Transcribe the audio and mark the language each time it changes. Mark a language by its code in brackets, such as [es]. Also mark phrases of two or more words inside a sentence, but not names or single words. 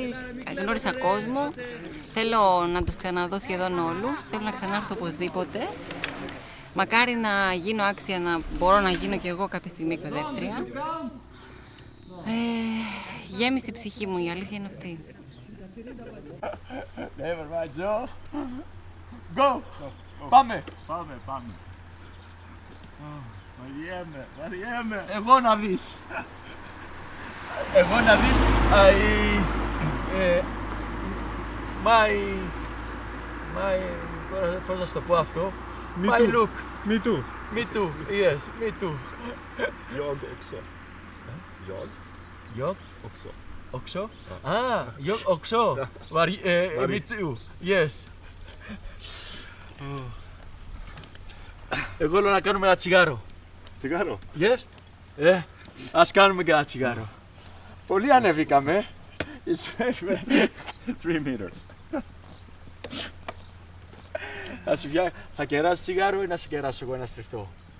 [el] Γνώρισα κόσμο. Θέλω να τους ξαναδώ σχεδόν όλους. Θέλω να ξανάρθω οπωσδήποτε. Μακάρι να γίνω άξια να μπορώ να γίνω κι εγώ κάποια στιγμή εκπαιδεύτρια. Γέμισε η ψυχή μου, η αλήθεια είναι αυτή. [en] Never mind, Joe. Go! [el] Πάμε! Πάμε. Βαριέμαι. Εγώ να δεις. Πώς να σου το πω αυτό. [en] My look. Me too. Me too. Yes, me too. [sv] Jag också. Jag också? Jag också. [en] Me too. Yes. [el] Εγώ θέλω να κάνουμε ένα τσιγάρο. Τσιγάρο? Yes. Ας κάνουμε και ένα τσιγάρο. Πολύ ανεβήκαμε. 3 meters. Θα κεράσεις τσιγάρο ή να σε κεράσω εγώ ένα στριφτό?